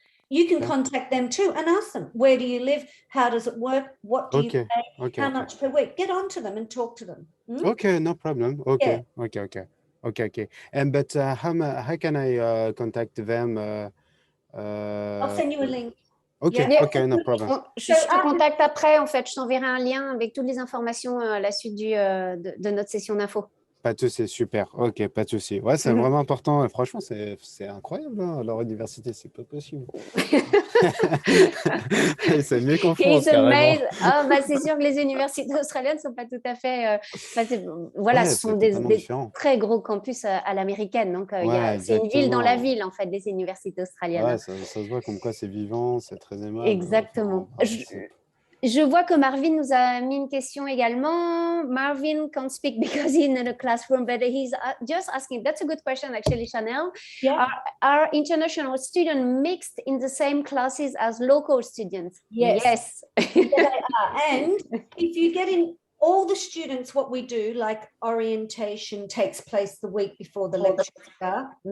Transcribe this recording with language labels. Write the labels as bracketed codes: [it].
[en] You can contact them too and ask them, where do you live? How does it work? What do you pay? How much per week? Get on to them and talk to them. Okay, no problem. Okay, okay. And but how can I contact them? I'll send you a link. Okay, okay, no problem. [fr] Je te contacte après, en fait, je t'enverrai un lien avec toutes les informations à la suite de notre session d'info. Pas de souci, super. Ok, pas de souci. Ouais, c'est vraiment important. Franchement, c'est incroyable. Hein, leur université, c'est pas possible. C'est mieux qu'en France, carrément. Ah, bah, c'est sûr que les universités australiennes ne sont pas tout à fait... voilà, ce sont des très gros campus à l'américaine. Donc, c'est une ville dans la ville, en fait, des universités australiennes. Ouais, ça se voit comme quoi c'est vivant, c'est très aimable. Exactement. Je vois que Marvin nous a mis une question également. [en] Marvin can't speak because he's in a classroom, but he's just asking. That's a good question, actually, Chanel. Yeah. Are international students mixed in the same classes as local students? Yes. Yeah, they are. And if you get in all the students, what we do, like orientation takes place the week before the lecture start.